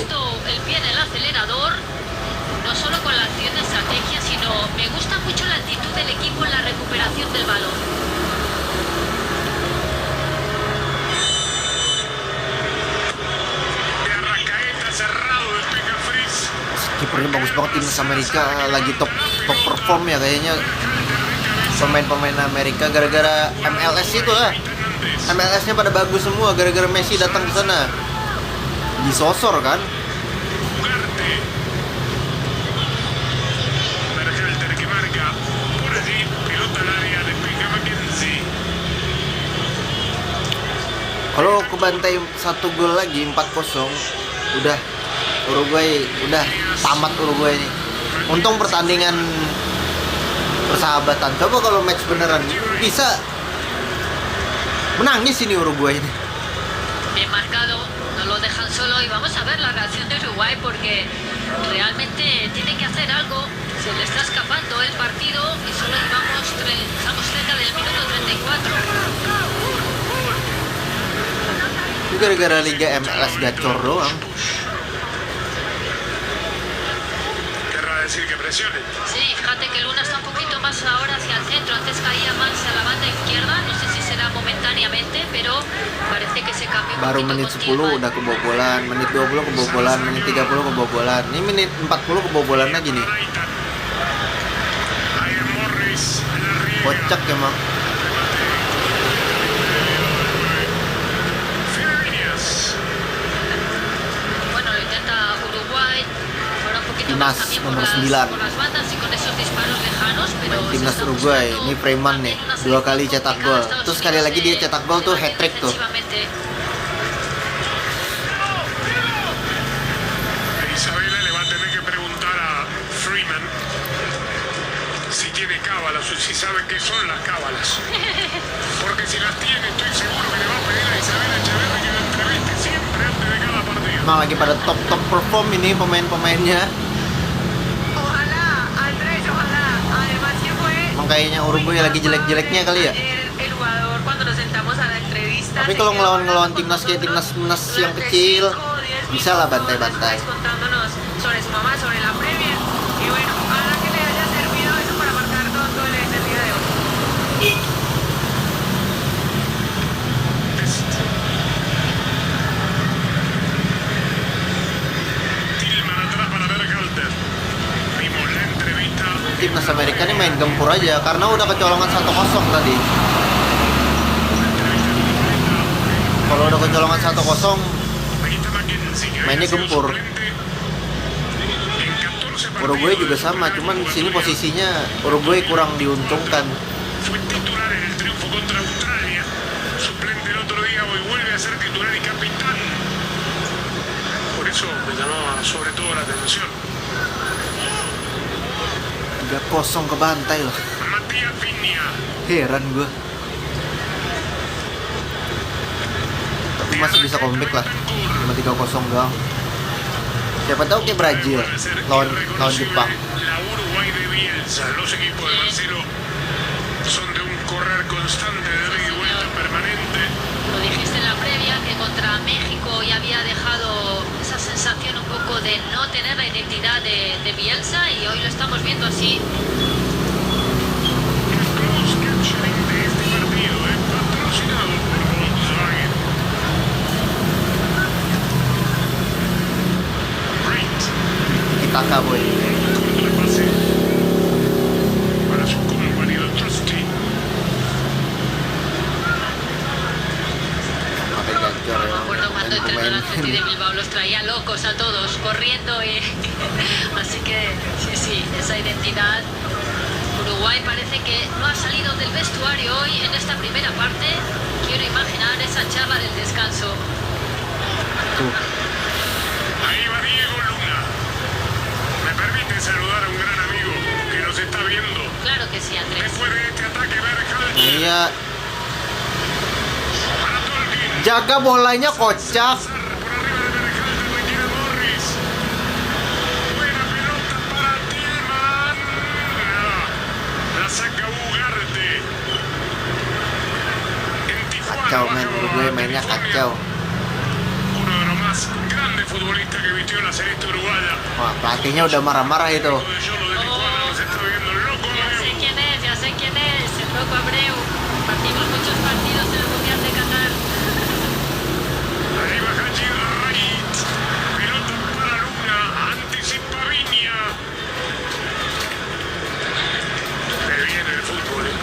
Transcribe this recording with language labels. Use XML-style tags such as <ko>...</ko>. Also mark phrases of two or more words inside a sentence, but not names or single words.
<es>puesto el pie en el acelerador, no solo con la acción de estrategia, sino me gusta mucho la actitud del equipo en la recuperación del balón. De Arrascaeta cerrado, despeja Fritz.</es> <id>Kipernya bagus banget timnas Amerika, lagi</id> <en>top perform</en> <id>ya kayaknya. Pemain-pemain Amerika gara-gara MLS itu lah. Fernández. MLS-nya pada bagus semua gara-gara Messi datang ke sana. Disosor kan?</id> <es>Ugarte. Berhalter que marca. Por allí, pelota al área, despeja Mackenzie.</es> <id>Kalau kebantai 1 gol lagi 4-0, udah Uruguay udah tamat Uruguay ini. Untung pertandingan persahabatan. Coba kalau match beneran bisa menangis ini Uruguay ini.</id> <es>Bien marcado, no lo dejan solo y vamos a ver la reacción de Uruguay porque realmente tiene que hacer algo. Se le está escapando el partido y solo estamos cerca del minuto 34.</es> <id>Itu gara-gara Liga MLS gacor doang.</id> <es>Querrá decir que presione. Sí, fíjate que Luna está un poquito más ahora hacia el centro, antes caía más a la banda izquierda, no sé si será momentáneamente, pero parece que se cambió un</es> <id>Baru</id> <es>poquito</es> <id>menit</id> <es>con 10 Tillman.</es> <id>udah kebobolan, menit 20 kebobolan, menit 30 kebobolan. Ini menit 40 kebobolan lagi nih.</id> <es>Ryan Morris, en la riega.</es> <id>Kocak emang.</id> <es>Fiberias. Bueno, lo intenta Uruguay, ahora un</es> <id>Nas,</id> <es>también</es> <id>nomor</id> <es>por</es> <id>9.</id> <es>las bandas y con esos disparos lejanos, pero</es> <id>Main</id> <es>se</es> <id>timnas</id> <es>está</es> <id>Uruguay.</id> <es>mostrando</es> <id>Ini Freeman nih,</id> <es>también una</es> <id>2 kali</id> <es>selección</es> <id>cetak</id> <es>complicada.</es> <id>gol.</id> <es>Estados</es> <id>Terus sekali</id> <es>Unidos</es> <id>lagi dia</id> <es>se</es> <id>cetak gol tuh</id> <es>va bien</es> <id>hat-trick tuh.</id> <es>defensivamente. Isabela le va a tener que preguntar a Freeman si tiene cábalas o si sabe qué son las cábalas. Porque si las tiene, estoy seguro que le va a pedir a Isabela Echeverri que lo entreviste siempre antes de cada partido.</es> <id>Emang lagi pada</id> <en>top perform</en> <id>ini pemain-pemainnya.</id> <es>Ojalá, Andrés, ojalá. Además que fue...</es> <id>Emang kayaknya Uruguay lagi jelek-jeleknya kali ya.</id> <es>El jugador cuando nos sentamos a la entrevista.</es> <id>Tapi</id> <es>se</es> <id>kalau</id> <es>quedó</es> <id>ngelawan</id> <es>hablando</es> <id>timnas</id> <es>con</es> <id>kayak</id> <es>nosotros</es> <id>timnas yang</id> <es>durante</es> <id>kecil,</id> <es>5 o 10</es> <id>bisa lah</id> <es>minutos</es> <id>bantai-bantai.</id> <es>después contándonos sobre su mamá, sobre la Premier. Y bueno, ojalá que le haya servido eso para marcar 2 goles el día de hoy. Tillman atrás para Berhalter. Vimos la entrevista.</es> <id>Timnas Amerika ini main gempur aja karena udah kecolongan 1-0 tadi. Kalau udah kecolongan 1-0,</id> <es>Ahí está Mackenzie, que</es> <id>mainnya</id> <es>había sido</es> <id>gempur.</id> <es>suplente en 14 partidos</es> <id>Uruguay juga</id> <es>del</es> <id>sama,</id> <es>campeonato</es> <id>cuman di sini</id> <es>juvenil.</es> <id>posisinya Uruguay kurang diuntungkan.</id> <es>Fue titular en el triunfo contra Australia, suplente el otro día, hoy vuelve a ser titular y capitán. Por eso me llamaba sobre todo la atención.</es> <id>3-0 kebantai loh.</id> <es>Matías Viña,</es> <id>Heran gua. Tapi masih bisa comeback lah. Cuma 3-0 doang. Siapa tahu kayak Brazil lawan Jepang.</id> <es>la Uruguay de Bielsa. Los equipos de Marcelo son de un correr constante, de ida y vuelta permanente. Lo dijiste en la previa que contra México ya había dejado esa sensación un poco de no tener la identidad de Bielsa y hoy lo estamos viendo así. El</es> <en>close captioning</en> <es>de este partido es patrocinado por Volkswagen.</es> <en>Great.</en> <id>Kita boy.</id> <es>Corto el pase para su compañero Trusty.</es> <id>Pakai gacor</id> <es>Me</es> <id>ya.</id> <es>acuerdo cuando entrenó el Atleti de</es> <id>Pemain.</id> <es>Bilbao, los traía locos a todos, corriendo y... Así que sí, esa identidad. Uruguay parece que no ha salido del vestuario hoy en esta primera parte. Quiero imaginar esa charla del descanso.</es> <id>Tuh.</id> <es>Ahí va Diego Luna. Me permite saludar a un gran amigo que nos está viendo. Claro que sí, Andrés. Después de este ataque, Berhalter</es> <id>Iya,</id> <es>para Tolkien.</es> <id>jaga bolanya kocak.</id> <es>Por arriba de Berhalter le quiere Morris. Buena pelota para Tillman. La saca Ugarte. En Tijuana.</es> <id>Kacau</id> <es>baja</es> <id>men, Uruguay mainnya</id> <es>California.</es> <id>kacau.</id> <es>Uno de los más grandes futbolistas que vistió la celeste uruguaya.</es> <id>Wah, pelatihnya udah marah-marah itu.</id> <es>Lo de Yolo de Tijuana nos está viendo loco. Ya sé quién es, el loco Abreu. Partimos muchos partidos en el Mundial de Qatar. Arriba Haji Wright. Pelota para Luna. Anticipa Viña. Le viene el fútbol.</es>